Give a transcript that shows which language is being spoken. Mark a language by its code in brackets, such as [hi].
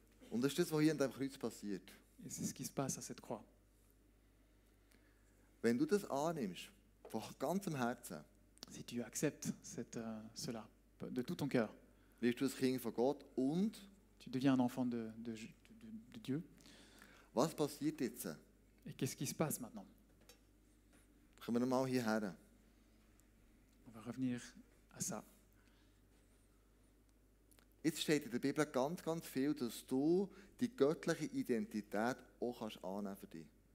[de] Und das ist das, was hier an diesem Kreuz passiert. [fr] Et c'est ce qui se passe à cette croix. [de] Wenn du das annimmst, von ganzem Herzen, [fr] Si tu acceptes cela de tout ton cœur, [de] wirst du ein Kind von Gott. Und [fr] tu deviens un enfant de Dieu. [de] was passiert jetzt? [fr] Et qu'est-ce qui se passe maintenant? [de] Kommen wir nochmal hierher. [fr] On va revenir à ça. [de] Jetzt steht in der Bibel ganz, ganz viel, dass du die göttliche Identität auch kannst annehmen für dich.